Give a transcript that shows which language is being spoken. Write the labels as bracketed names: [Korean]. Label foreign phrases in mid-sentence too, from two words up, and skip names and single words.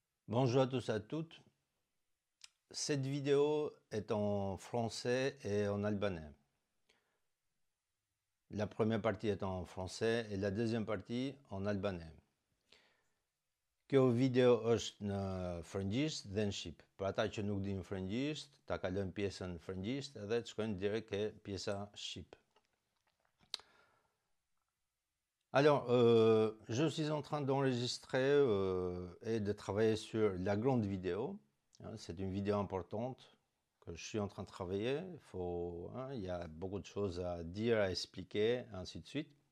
[French] Bonjour à tous et à toutes. Cette vidéo est en français et en albanais. La première partie est en français et la deuxième partie en albanais. [Albanian] Kjo video është në frëngjisht dhe në shqip. Për ata që nuk dinë frëngjisht, ta kalojnë pjesën frëngjisht edhe të shkojnë direkt ke pjesa shqip. [French] Alors, je suis en train d'enregistrer et de travailler sur la grande vidéo. C'est une vidéo importante que je suis en train de travailler. Il y a beaucoup de choses à dire, à expliquer, ainsi de suite.